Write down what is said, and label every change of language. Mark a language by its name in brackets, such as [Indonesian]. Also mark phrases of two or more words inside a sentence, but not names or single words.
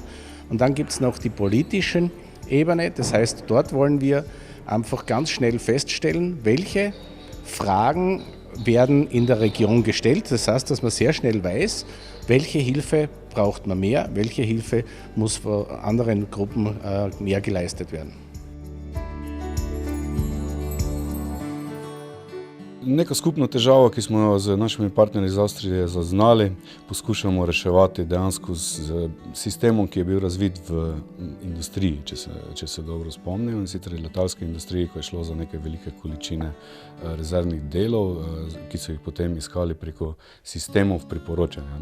[German] Und dann gibt es noch die politischen Ebene, das heißt, dort wollen wir einfach ganz schnell feststellen, welche Fragen werden in der Region gestellt. Das heißt, dass man sehr schnell weiß, welche Hilfe braucht man mehr, welche Hilfe muss von anderen Gruppen mehr geleistet werden. [Slovenian] Neko skupno težavo, ki smo jo z našimi partnerji iz Avstrije zaznali, poskušamo reševati dejansko z sistemom, ki je bil razvit v industriji, če se dobro spomnim, in sicer v letalski industriji, ko je šlo za neke velike količine rezervnih delov, ki so jih potem iskali preko sistemov priporočanja.